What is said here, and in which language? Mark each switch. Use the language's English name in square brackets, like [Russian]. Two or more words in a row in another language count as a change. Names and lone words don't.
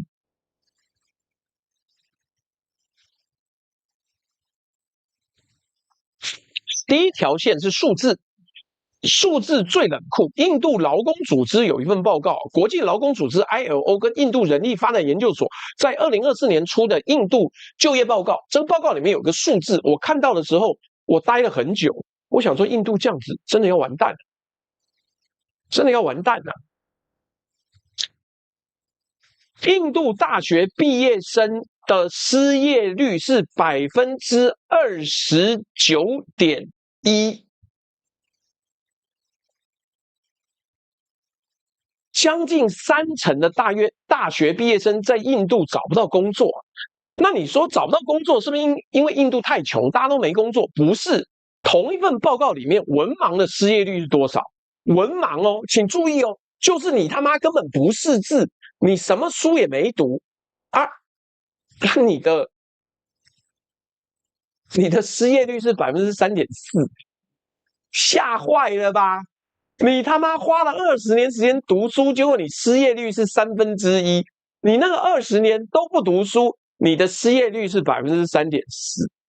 [Chinese] 第一條線是數字，數字最冷酷。印度勞工組織有一份報告，國際勞工組織 ILO 跟印度人力發展研究所在2024年出的印度就業報告。這個報告裡面有個數字，我看到的時候我呆了很久。我想說，印度這樣子真的要完蛋了，真的要完蛋了。印度大學畢業生的失業率是29.1%，將近30%的大學畢業生在印度找不到工作。那你說找不到工作是不是因為印度太窮，大家都沒工作？不是，同一份報告裡面，文盲的失業率是多少？文盲哦，請注意哦，就是你他媽根本不識字，你什麼書也沒讀啊，你的失業率是3.4%，嚇壞了吧？你他媽花了20年時間讀書，結果你失業率是1/3，你那個20年都不讀書，你的失業率是3.4%。